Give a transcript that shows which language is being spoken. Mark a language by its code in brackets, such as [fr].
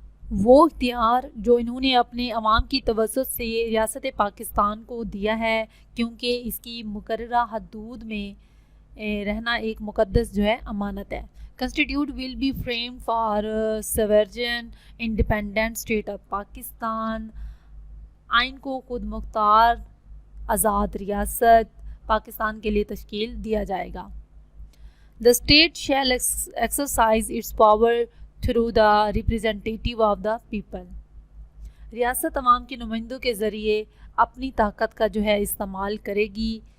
[ur] وہ اختیار جو انہوں نے اپنے عوام کی توسط سے ریاست پاکستان کو دیا ہے کیونکہ اس کی مقررہ حدود میں رہنا ایک مقدس جو ہے امانت ہے. [en] Constitute will be framed for sovereign independent state of Pakistan. [ur] آئین کو خود مختار آزاد ریاست پاکستان کے لیے تشکیل دیا جائے گا. [en] The state shall exercise its power through the representative of the people. [ur] ریاست عوام کے نمائندوں کے ذریعے اپنی طاقت کا جو ہے استعمال کرے گی.